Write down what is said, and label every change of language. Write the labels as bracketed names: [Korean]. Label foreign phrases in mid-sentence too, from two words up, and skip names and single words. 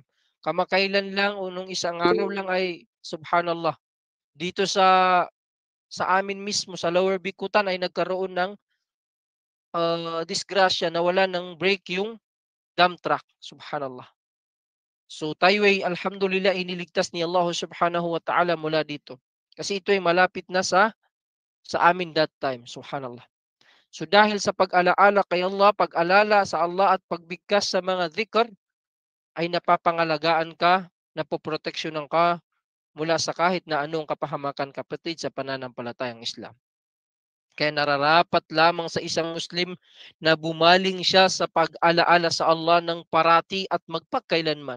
[Filipino] Kamakailan lang o nung isang araw lang ay subhanallah dito sa amin mismo sa Lower Bikutan ay nagkaroon ng disgrasya, nawala ng brake yung dump truck. Subhanallah. So tayo ay alhamdulillah iniligtas ni Allah [Arabic] سبحانه وتعالى [Filipino] mula dito. Kasi ito ay malapit na sa amin [English] that time. [Filipino] Subhanallah. So dahil sa pag-alaala kay Allah, pag-alala sa Allah at pagbigkas sa mga dhikr, ay napapangalagaan ka, napoproteksyonan ka mula sa kahit na anong kapahamakan kapatid sa pananampalatayang Islam. Kaya nararapat lamang sa isang Muslim na bumaling siya sa pag-alaala sa Allah ng parati at magpakailanman.